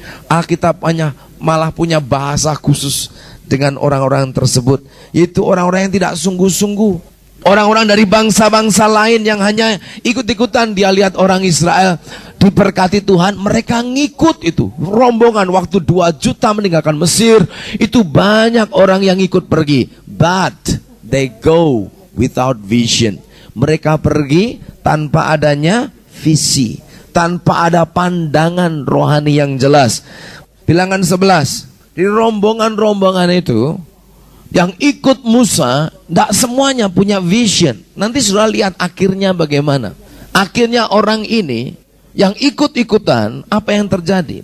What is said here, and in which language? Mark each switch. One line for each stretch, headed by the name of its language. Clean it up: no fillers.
Indonesian: Alkitab malah punya bahasa khusus dengan orang-orang tersebut, yaitu orang-orang yang tidak sungguh-sungguh. Orang-orang dari bangsa-bangsa lain yang hanya ikut-ikutan. Dia lihat orang Israel diberkati Tuhan, mereka ngikut itu. Rombongan waktu 2 juta meninggalkan Mesir, itu banyak orang yang ikut pergi.
English: But they go without vision.
Indonesian: Mereka pergi tanpa adanya visi, tanpa ada pandangan rohani yang jelas. Bilangan 11, di rombongan-rombongan itu yang ikut Musa, tidak semuanya punya vision. Nanti sudah lihat akhirnya bagaimana. Akhirnya orang ini yang ikut-ikutan, apa yang terjadi?